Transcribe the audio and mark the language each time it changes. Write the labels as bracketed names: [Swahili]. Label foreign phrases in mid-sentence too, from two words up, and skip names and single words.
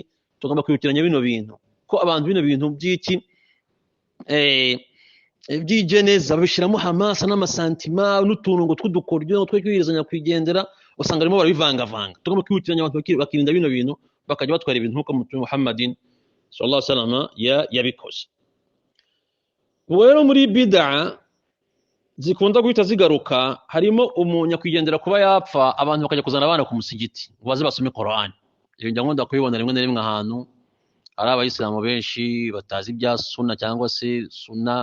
[Kinyarwanda] Tugomba kwibukiranya bino bintu ko abantu bino bintu by'iki by'ijeneza babishiramo hamasa n'amasantima n'utuntu ngo tw'udukoryo two kwirizanya kwigendera, usanga arimo barabivangavanga. Tugomba kwibukiranya abantu bakirinda bino bintu bakajya batwara ibintu nk'uko Muhammad Muhammadin [Arabic] صلى الله عليه وسلم [Kinyarwanda] yabikoze. Ubwo rero muri bid'a zikunda guhita zigaruka harimo umunyakwigendera kuba yapfa abantu bakajya kuzana abana ku musigiti ngo baze basome Qur'an. Ibyo njya nkunda kubibona rimwe na rimwe ahantu hari abayisilamu benshi batazi ibya sunna cyangwa se sunna.